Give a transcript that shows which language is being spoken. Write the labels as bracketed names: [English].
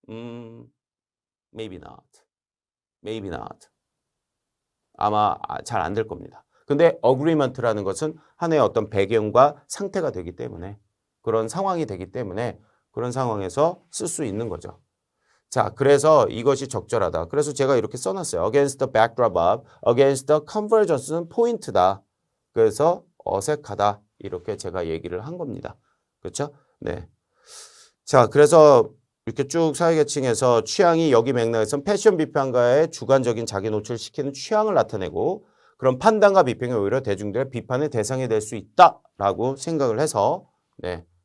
[English] Maybe not. Maybe not. [Korean] 아마 잘 안 될 겁니다. 근데 agreement라는 것은 하나의 어떤 배경과 상태가 되기 때문에 그런 상황이 되기 때문에 그런 상황에서 쓸 수 있는 거죠. 자, 그래서 이것이 적절하다. 그래서 제가 이렇게 써놨어요. [English] Against the backdrop of, against the convergence는 [Korean] 포인트다. 그래서 어색하다. 이렇게 제가 얘기를 한 겁니다. 그렇죠? 네. 자, 그래서 이렇게 쭉 사회계층에서 취향이 여기 맥락에서는 패션 비평가의 주관적인 자기 노출을 시키는 취향을 나타내고 그런 판단과 비평이 오히려 대중들의 비판의 대상이 될 수 있다라고 생각을 해서 네.